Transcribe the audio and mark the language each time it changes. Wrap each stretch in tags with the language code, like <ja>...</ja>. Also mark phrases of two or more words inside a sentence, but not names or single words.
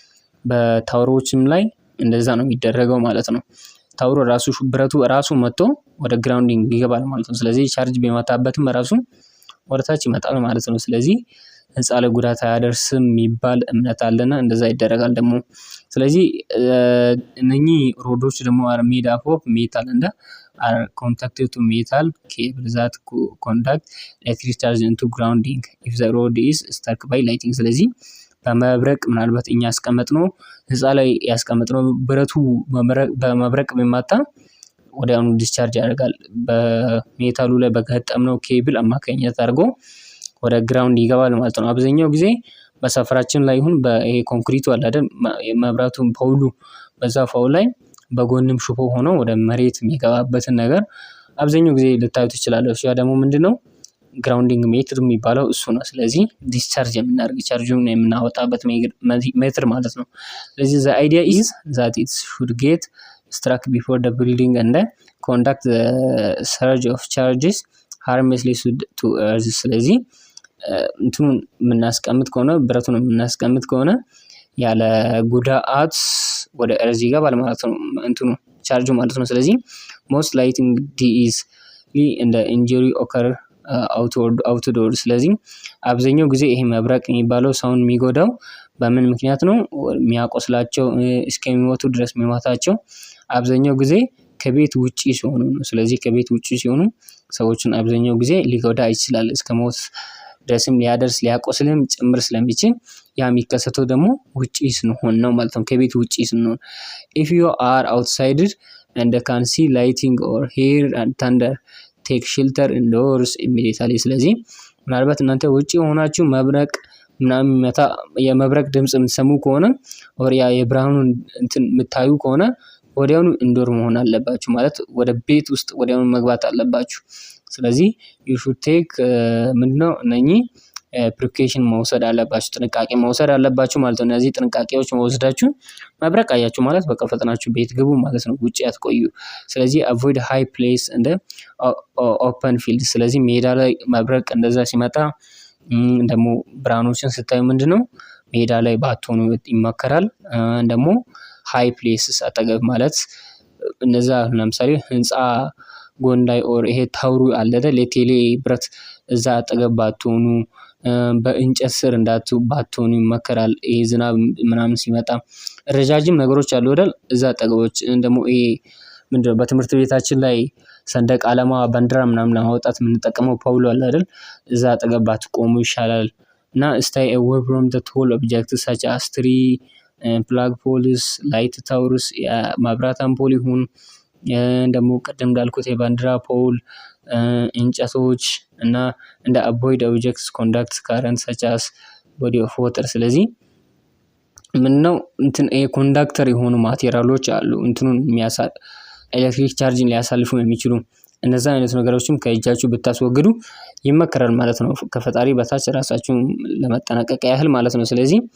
<am>በታወሮችም ላይ እንደዛ ነው የሚደረገው ማለት ነው። ታወሩ ራሱ ብረቱ ራሱ መጥቶ ወደ ግራውንዲንግ ይገባል ማለት ነው። ስለዚህ ቻርጅ ቢመታበትም ራሱ ወደታች ይመጣል ማለት ነው። ስለዚህ ህንፃ ላይ ጉዳት አያደርስም የሚባል እምነት አለና እንደዛ ይደረጋል ደግሞ። ስለዚህ እነኚህ ሮዶች ደግሞ</am> <en>are made up of metal and are contacted to metal cable that conduct electric charge into grounding if the rod is struck by lightning።</en> <am>ስለዚህ በመብረቅ ምናልባት እኛ ያስቀመጥነው ህንፃ ላይ ያስቀመጥነው ብረቱ በመብረቅ ቢመታ ወዲያውኑ ዲስቻርጅ ያደርጋል። በሜታሉ ላይ በገጠምነው ኬብል አማካኝነት አድርጎ ወደ ግራውንድ ይገባል ማለት ነው። አብዛኛው ጊዜ በሰፈራችን ላይ ይሁን በይሄ ኮንክሪቱ አለ አይደል? መብራቱን ፖሉ በዛ ፋው ላይ በጎንም ሽቦ ሆኖ ወደ መሬት የሚገባበትን ነገር አብዛኛው ጊዜ ልታዩ ትችላላችሁ። ያ ደግሞ ምንድነው</am> <en>grounding meter</en> <am>የሚባለው እሱ ነው። ስለዚህ ዲስቻርጅ የምናደርግ ቻርጁን የምናወጣበት ሜትር ማለት ነው። ስለዚህ</am> <en>the idea is that it should get struck before the building and conduct the surge of charges harmlessly to earth።</en> <am>ስለዚህ እንትኑን የምናስቀምጥ ከሆነ ብረቱን የምናስቀምጥ ከሆነ ያለ ጉዳት ወደ እርዝ ይገባል ማለት ነው እንትኑ ቻርጁ ማለት ነው። ስለዚህ</am> <en>most lighting is and the injury occur outdoor።</en> <am>ስለዚህ አብዛኛው ጊዜ ይሄ መብረቅ የሚባለው ሰውን የሚጎዳው በምን ምክንያት ነው? የሚያቆስላቸው እስከሚሞቱ ድረስ የሚሞታቸው አብዛኛው ጊዜ ከቤት ውጪ ሲሆኑ ነው። ስለዚህ ከቤት ውጪ ሲሆኑ ሰዎችን አብዛኛው ጊዜ ሊጎዳ ይችላል። እስከ ሞት ድረስም ሊያደርስ ሊያቆስልም ጭምር ስለሚችል ያ የሚከሰተው ደግሞ ውጪ ስንሆን ነው ማለት ነው። ከቤት ውጪ ስንሆን</am> <en>if you are outside and can see lighting or hear thunder take shelter indoors</en> <am>immediately። ስለዚህ ምናልባት እናንተ ውጪ ሆናችሁ መብረቅ ምናምን መታ የመብረቅ ድምጽ የምትሰሙ ከሆነ or ያ የብርሃኑን እንትን የምታዩ ከሆነ ወዲያውኑ ኢንዶር መሆን አለባችሁ ማለት ወደ ቤት ውስጥ ወዲያውኑ መግባት አለባችሁ። ስለዚህ</am> <en>you should take</en> <am>ምንድነው እነኚህ ፕሪኮሽን መውሰድ አለባችሁ፣ ጥንቃቄ መውሰድ አለባችሁ ማለት ነው። እነዚህ ጥንቃቄዎች መወሰዳችሁ መብረቅ አያችሁ ማለት በቃ ፈጥናችሁ ቤት ግቡ ማለት ነው፣ ውጪ አትቆዩ። ስለዚህ</am> <en>avoid high place and open field።</en> <am>ስለዚህ ሜዳ ላይ መብረቅ እንደዛ ሲመጣ ደግሞ ብርሃኖችን ስታዩ ምንድነው ሜዳ ላይ ባትሆኑ ይመከራል። ደግሞ</am> <en>high places</en> <am>አጠገብ ማለት እነዛ ለምሳሌ ህንፃ ጎን ላይ ኦር ይሄ ታውሩ አለ አይደል የቴሌ ብረት እዛ አጠገብ ባትሆኑ፣ በእንጨት ስር ባትሆኑ ይመከራል። ይሄ ዝናብ ምናምን ሲመጣ ረጃጅም ነገሮች አሉ አይደል እዛ አጠገቦች ደግሞ ይሄ ምንድነው በትምህርት ቤታችን ላይ ሰንደቅ ዓላማ ባንዲራ ምናምን ለማውጣት የምንጠቀመው ፖል አለ አይደል እዛ አጠገብ ባትቆሙ ይሻላል። እና</am> <en>stay away from the tall objects such as tree, flag poles, light towers</en> <am>የመብራት አምፖል ይሁን ደግሞ ቅድም እንዳልኩት የባንዲራ ፖል፣ እንጨቶች እና እንደ</am> <en>avoid objects conduct current such as body of water።</en> <am>ስለዚህ ምንድነው እንትን ኮንዳክተር የሆኑ ማቴሪያሎች አሉ እንትኑን</am> <en>electric charge</en> <am>ሊያሳልፉ የሚችሉ እነዛ አይነት ነገሮችም ከእጃችሁ ብታስወግዱ ይመከራል ማለት ነው። ከፈጣሪ በታች ራሳችሁን ለመጠናቀቅ ያህል ማለት ነው። ስለዚህ</am>